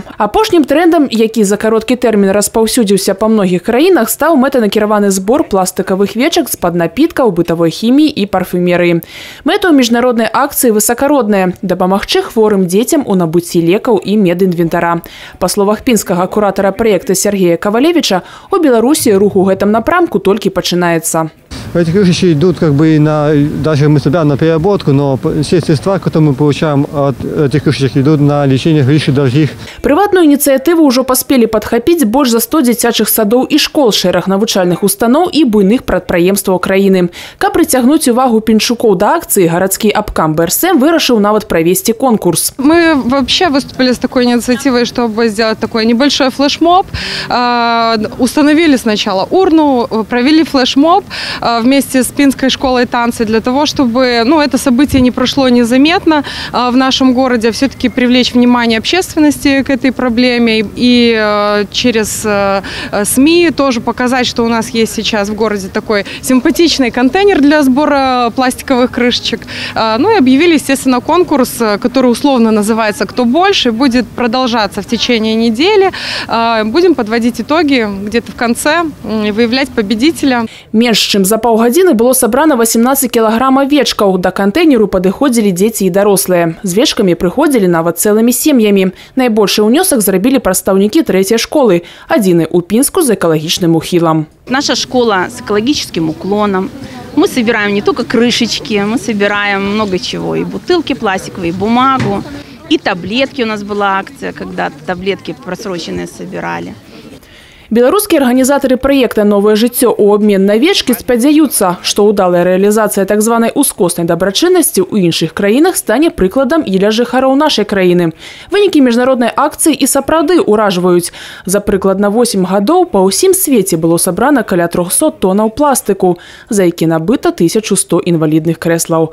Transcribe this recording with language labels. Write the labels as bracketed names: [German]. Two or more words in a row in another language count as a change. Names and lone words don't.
[Belarusian] Апошнім трендам, які за кароткі тэрмін распаўсюдзіўся па многіх краінах, стаў мэтанакіраваны збор пластикавых вечак з-пад напіткаў, бытавой хіміі і парфумерыі. Мэта ў міжнароднай акцыі высакародная – дапамагчы хворым дзецям у набыцці лекаў і медінвентара. Па словах пінскага куратара праекта Сергея Ковалевича, у Беларусі рух у гэтым напрамку толькі пачынаецца. [Russian] Эти крышечки идут даже мы собираем на переработку, но все средства, которые мы получаем от этих крышечек, идут на лечение крыши других. [Belarusian] Прыватную ініцыятыву ўжо паспелі падхапіць больш за 100 дзіцячых садоў і школ, шэраг навучальных устаноў і буйных прадпрыемстваў краіны. Каб прыцягнуць увагу пенчукоў да акцыі, гарадскі абкам БРСМ вырашыў нават правесці конкурс. [Russian] Мы вообще выступили с такой инициативой, чтобы сделать такой небольшой флешмоб. Установили сначала урну, провели флешмоб вместе с Пинской школой танца для того, чтобы это событие не прошло незаметно в нашем городе, все-таки привлечь внимание общественности к этой проблеме и через СМИ тоже показать, что у нас есть сейчас в городе такой симпатичный контейнер для сбора пластиковых крышечек. Ну и объявили, естественно, конкурс, который условно называется «Кто больше», будет продолжаться в течение недели. Будем подводить итоги где-то в конце, выявлять победителя. [Belarusian] Менш чым за паўгадзіны было сабрана 18 кілаграма вечкаў. Да кантэйнеру падыходзілі дзеці і дарослыя. З вечкамі прыходзілі нават цэлымі сем'ямі. Найбольшы ўнёсак зрабілі прадстаўнікі 3-й школы, адзінай у Пінску з экалагічным ухілам. [Russian] Наша школа с экологическим уклоном. Мы собираем не только крышечки, мы собираем много чего. И бутылки пластиковые, и бумагу, и таблетки. У нас была акция, когда таблетки просроченные собирали. [Belarusian] Беларускія арганізатары праекта «Новае жыццё» у абмен на вечкі спадзяюцца, што ўдалая рэалізацыя так званай ускоснай дабрачыннасці ў іншых краінах стане прыкладам і для жыхароў нашай краіны. Вынікі міжнароднай акцыі і сапраўды ўражваюць. За прыкладна 8 гадоў па ўсім свеце было сабрана каля 300 тонаў пластыку, за які набыта 1100 інвалідных крэслаў.